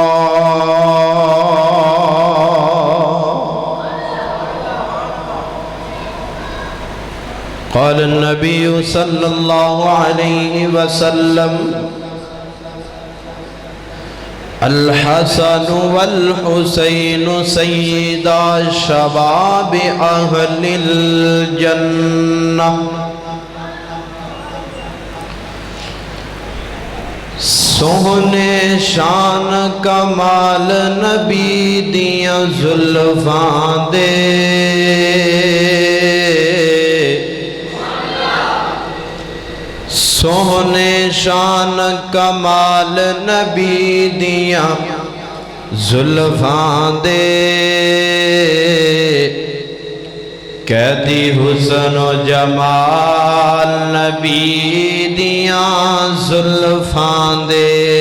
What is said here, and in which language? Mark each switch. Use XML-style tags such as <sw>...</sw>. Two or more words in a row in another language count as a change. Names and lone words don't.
<ar>قال النبي صلى الله عليه وسلم الحسن والحسين سيدا شباب أهل الجنة۔</ar> <pa>سونے شان کمال نبی دیاں زلفاں دے، سونے شان کمال نبی دیاں زلفاں دے، قیدی حسن و جمال نبی دیاں زلفاں دے۔</pa>